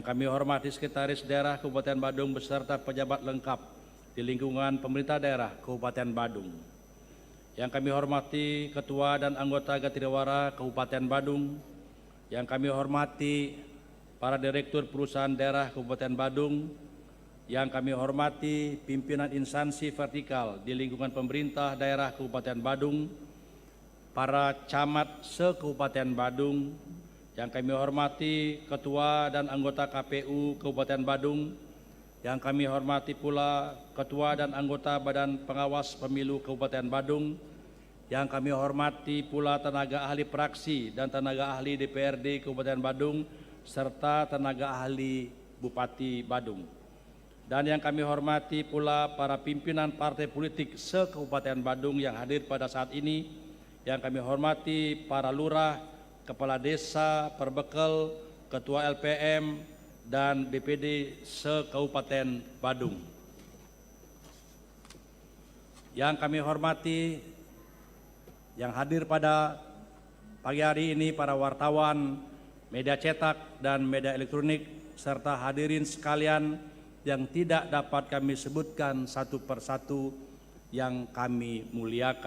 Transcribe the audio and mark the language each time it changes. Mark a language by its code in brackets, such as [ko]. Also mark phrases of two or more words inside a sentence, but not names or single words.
[id] kami hormati Sekretaris Daerah Kabupaten Badung beserta pejabat lengkap di lingkungan pemerintah daerah Kabupaten Badung, yang kami hormati Ketua dan anggota Gatirawara Kabupaten Badung, yang kami hormati para Direktur Perusahaan Daerah Kabupaten Badung, yang kami hormati pimpinan instansi vertikal di lingkungan pemerintah daerah Kabupaten Badung, para camat se-Kabupaten Badung, yang kami hormati Ketua dan anggota KPU Kabupaten Badung, yang kami hormati pula Ketua dan anggota Badan Pengawas Pemilu Kabupaten Badung, yang kami hormati pula tenaga ahli praksi dan tenaga ahli DPRD Kabupaten Badung, serta tenaga ahli Bupati Badung. Dan yang kami hormati pula para pimpinan partai politik se-Kabupaten Badung yang hadir pada saat ini, yang kami hormati para lurah, kepala desa, perbekel, ketua LPM, dan BPD se-Kabupaten Badung. Yang kami hormati yang hadir pada pagi hari ini para wartawan, media cetak dan media elektronik, serta hadirin sekalian yang tidak dapat kami sebutkan satu persatu yang kami muliakan.